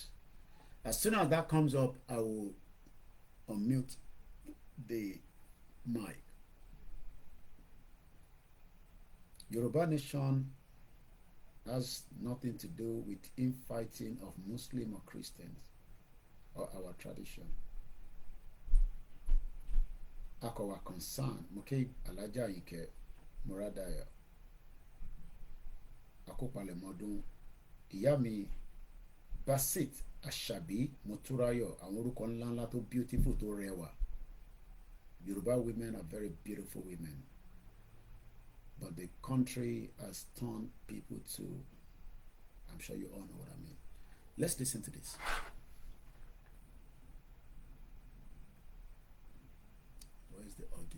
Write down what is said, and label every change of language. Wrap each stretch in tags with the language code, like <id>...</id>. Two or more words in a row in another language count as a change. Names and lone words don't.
<en>As soon as that comes up, I will unmute the mic. Yoruba Nation has nothing to do with infighting of Muslim or Christians or our tradition. Our concern,</en> <yo>Muke Alaja Ike Muradaya, Akopale Modun, Iyami Basit Ashabi Moturayo, àwọn orúkọ ńlá ńlá tó beautiful tó rẹwà.</yo> <en>Yoruba women are very beautiful women. But the country has turned people to, I'm sure you all know what I mean. Let's listen to this. Where is the audio?</en>